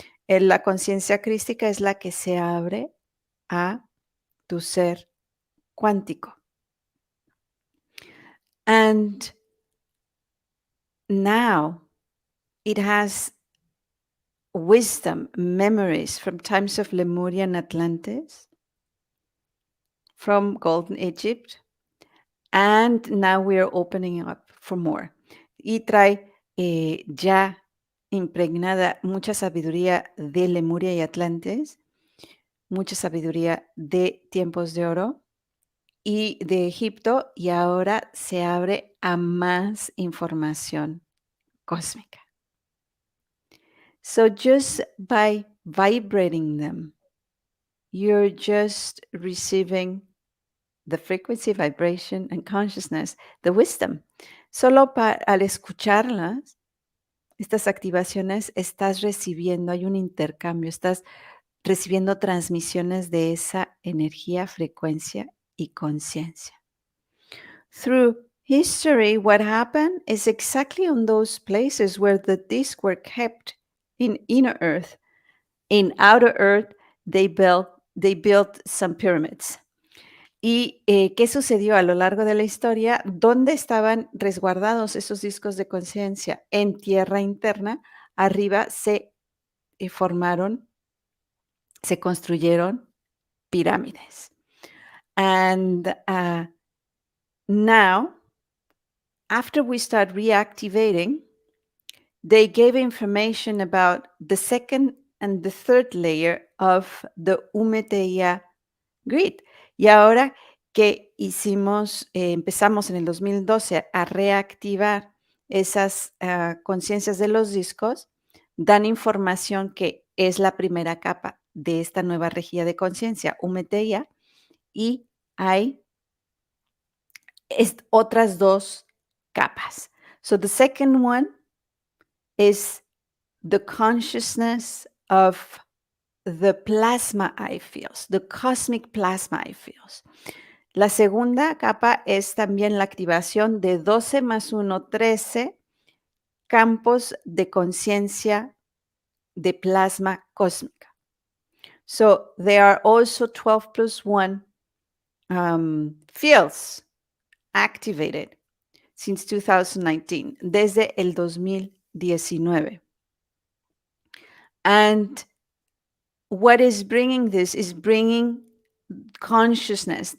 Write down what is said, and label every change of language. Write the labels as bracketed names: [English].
[Spanish] La conciencia crística es la que se abre a tu ser cuántico. [English] And now it has wisdom, memories from times of Lemuria and Atlantis, from Golden Egypt, and now we are opening up for more. [Spanish] Y trae ya impregnada mucha sabiduría de Lemuria y Atlantis, mucha sabiduría de tiempos de oro y de Egipto, y ahora se abre a más información cósmica. [English] So just by vibrating them, you're just receiving the frequency, vibration, and consciousness, the wisdom. [Spanish] Solo al escucharlas, estas activaciones, estás recibiendo, hay un intercambio, estás recibiendo transmisiones de esa energía, frecuencia y conciencia. [English] Through history, what happened is exactly on those places where the discs were kept in inner earth. In outer earth, they built some pyramids. [Spanish] ¿Y qué sucedió a lo largo de la historia? ¿Dónde estaban resguardados esos discos de conciencia? En tierra interna, arriba se formaron, se construyeron pirámides. [English] And now, after we start reactivating, they gave information about the second and the third layer of the Umeteia grid. [Spanish] Y ahora que empezamos en el 2012 a reactivar esas conciencias de los discos, dan información que es la primera capa de esta nueva rejilla de conciencia, Umeteia, y hay otras dos capas. [English] So the second one is the consciousness of the plasma I feels, the cosmic plasma I feels. [Spanish] La segunda capa es también la activación de 12 más 1, 13 campos de conciencia de plasma cósmica. [English] So there are also 12 plus 1 fields activated since 2019, [Spanish] desde el 2019. [English] And what is bringing this is bringing consciousness.